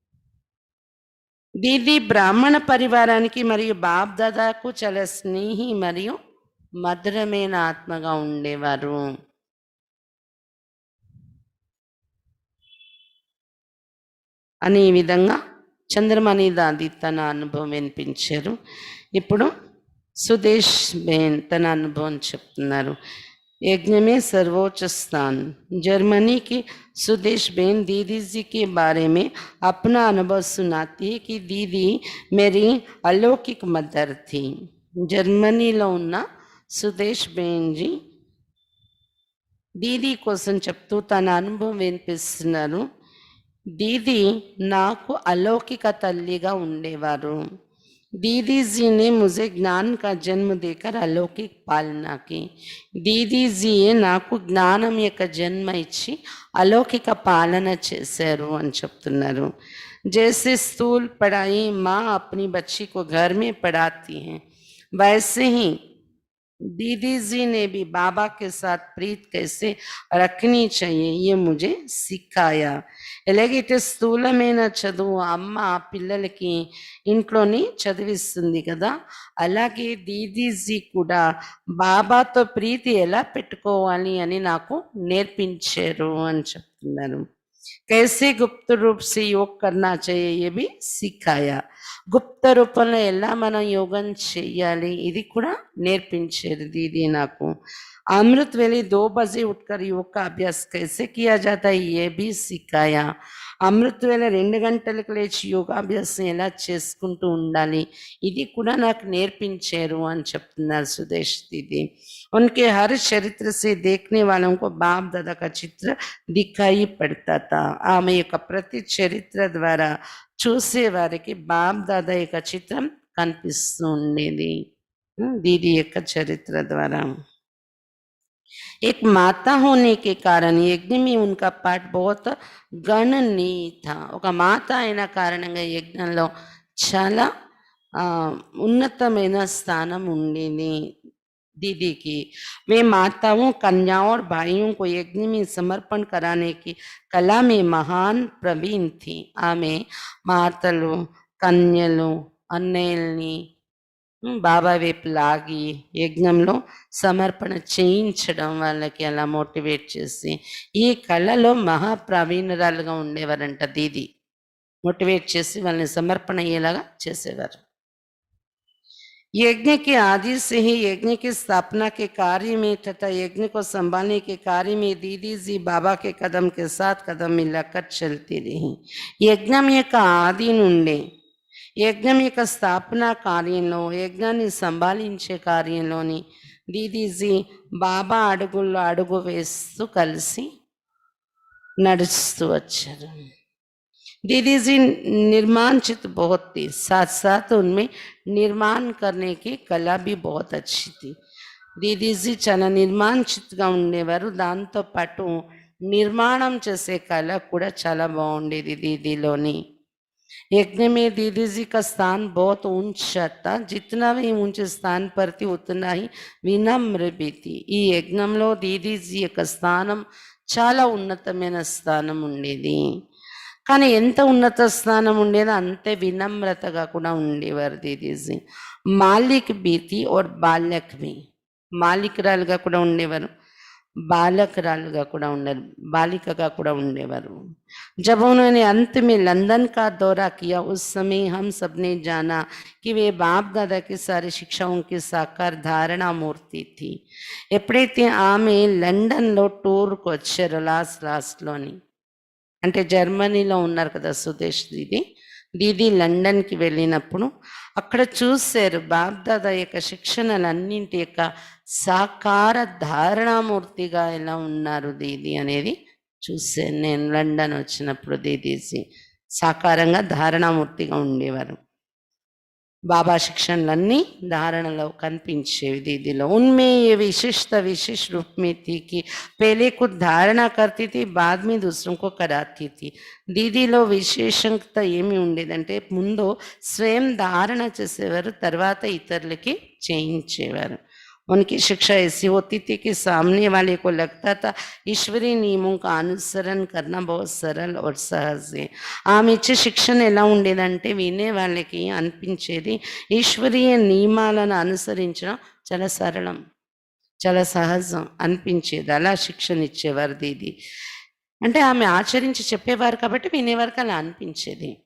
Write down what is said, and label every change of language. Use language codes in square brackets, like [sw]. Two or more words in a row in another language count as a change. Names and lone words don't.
[te] దీది బ్రాహ్మణ పరివారానికి మరియు బాప్ దాదాకు చాలా స్నేహి మరియు మధురమైన ఆత్మగా ఉండేవారు అని ఈ విధంగా చంద్రమణి దాది తన అనుభవం వినిపించారు. ఇప్పుడు సుదేశ్ బేన్ తన అనుభవం చెప్తున్నారు. [hi] यज्ञ में सर्वोच्च स्थान. जर्मनी की सुदेश बेन दीदी जी के बारे में अपना अनुभव सुनाती है कि दीदी मेरी अलौकिक मदर थी. [te] జర్మనీలో ఉన్న సుదేశ్ బేన్జీ దీదీ కోసం చెప్తూ తన అనుభవం వినిపిస్తున్నారు. దీదీ నాకు अलौकिक తల్లిగా ఉండేవారు. [hi] दीदी जी ने मुझे ज्ञान का जन्म देकर अलौकिक पालना की. [te] दीदी जी నాకు జ్ఞానం యొక్క జన్మ ఇచ్చి अलौकिक పాలన చేశారు అని చెప్తున్నారు. [hi] जैसे स्थूल पढ़ाई माँ अपनी बच्ची को घर में पढ़ाती हैं, वैसे ही दीदी जी ने भी बाबा के साथ प्रीत कैसे रखनी चाहिए ये मुझे सिखाया. [te] ఎలాగైతే స్థూలమైన చదువు అమ్మ పిల్లలకి ఇంట్లోని చదివిస్తుంది కదా, అలాగే దీదీజీ కూడా బాబాతో ప్రీతి ఎలా పెట్టుకోవాలి అని నాకు నేర్పించారు అని చెప్తున్నారు. [hi] कैसे गुप्त रूप से योग करना चाहिए ये भी सिखाया. [te] గుప్త రూపంలో ఎలా మనం యోగం చెయ్యాలి ఇది కూడా నేర్పించారు దీది నాకు. [hi] अमृत वेले 2 बजे उठकर योग का अभ्यास कैसे किया जाता है ये भी सिखाया. [te] అమృత వేళ 2 గంటలకు లేచి యోగాభ్యాసం ఎలా చేసుకుంటూ ఉండాలి ఇది కూడా నాకు నేర్పించారు అని చెప్తున్నారు సుదేశ్ దీది. [hi] उनके हर चरित्र से देखने वालों को बाप दादा का चित्र दिखाई पड़ता था. [te] ఆమె యొక్క ప్రతి చరిత్ర ద్వారా చూసే వారికి బాప్ దాదా యొక్క చిత్రం కనిపిస్తూ ఉండేది దీది యొక్క చరిత్ర ద్వారా. [hi] एक माता होने के कारण यज्ञ में उनका पाठ बहुत गणनीय था. [te] ఒక మాత అయిన కారణంగా యజ్ఞంలో చాలా ఉన్నతమైన స్థానం ఉండేది [hi] दीदी की। वे माताओं कन्याओं और भाइयों को यज्ञ में समर्पण कराने की कला में महान प्रवीण थी। [te] ఆమె మాతలు కన్యలు అన్నయ్యల్ని బాబా వైపు లాగి యజ్ఞంలో సమర్పణ చేయించడం, వాళ్ళకి అలా మోటివేట్ చేసి ఈ కళలో మహాప్రవీణురాలుగా ఉండేవారంట దీది. మోటివేట్ చేసి వాళ్ళని సమర్పణ అయ్యేలాగా చేసేవారు. [hi] यज्ञ के आदि से ही यज्ञ की स्थापना के कार्य में तथा यज्ञ को संभालने के कार्य में दीदी जी बाबा के कदम के साथ कदम मिलाकर चलती रही। [te] यज्ञం యొక్క ఆది నుండి యజ్ఞం యొక్క స్థాపన కార్యంలో, యజ్ఞాన్ని సంభాళించే కార్యంలోని దీదీజీ బాబా అడుగుల్లో అడుగు వేస్తూ కలిసి నడుస్తూ వచ్చారు. [hi] दीदी जी निर्माण चित बहुत थी, साथ साथ उनमें निर्माण करने की कला भी बहुत अच्छी थी. [te] దీదీజీ చాలా నిర్మాణ చిత్తుగా ఉండేవారు. దాంతోపాటు నిర్మాణం చేసే కళ కూడా చాలా బాగుండేది దీదీలోని. [hi] यज्ञ में दीदी जी का स्थान बहुत ऊंचा था. जितना भी ऊंचे स्थान पर थी उतना ही వినమ్ర भी थी. [te] ఈ యజ్ఞంలో దీదీజీ యొక్క స్థానం చాలా ఉన్నతమైన స్థానం ఉండేది. కానీ ఎంత ఉన్నత స్థానం ఉండేదో అంతే వినమ్రతగా కూడా ఉండేవారు దీదీజీ. [hi] मालिक भी थी और బాల్యక్ भी, [te] మాలికరాలుగా కూడా ఉండేవారు, బాలకరాలుగా కూడా ఉండేవారు, బాలికగా కూడా ఉండేవారు. [hi] जब उन्होंने अंत में लंदन का दौरा किया उस समय हम सब ने जाना कि वे बाप दादा की सारी शिक्षाओं की साकार धारणा मूर्ति थी. [te] ఎప్పుడైతే ఆమె లండన్లో టూర్కి వచ్చారో లాస్ట్లోని, అంటే జర్మనీలో ఉన్నారు కదా సుదేశ్ దీది, దీది లండన్కి వెళ్ళినప్పుడు అక్కడ చూశారు బాబ్దాదా యొక్క శిక్షణలన్నింటి యొక్క సాకార ధారణామూర్తిగా ఎలా ఉన్నారు దీది అనేది చూశాను నేను. లండన్ వచ్చినప్పుడు దీదీజీ సాకారంగా ధారణామూర్తిగా ఉండేవారు. బాబా శిక్షణలన్నీ ధారణలో కనిపించేవి దీదిలో. [hi] उनमें ये विशिष्ट विशेष रूप में थी कि पहले खुद धारणा करती थी, बाद में दूसरों को कराती थी. [te] దీదిలో విశేషత ఏమి ఉండేదంటే ముందు స్వయం ధారణ చేసేవారు, తర్వాత ఇతరులకి చేయించేవారు. [hi] उनकी शिक्षा ऐसी होती थी कि सामने वाले को लगता था ईश्वरीय नियमों का अनुसरण करना बहुत सरल और सहज है. [te] ఆమె ఇచ్చే శిక్షణ ఎలా ఉండేదంటే వినే వాళ్ళకి అనిపించేది ఈశ్వరీయ నియమాలను అనుసరించడం చాలా సరళం, చాలా సహజం అనిపించేది. అలా శిక్షణ ఇచ్చేవారు దీది. అంటే ఆమె ఆచరించి చెప్పేవారు కాబట్టి వినేవారికి అలా అనిపించేది.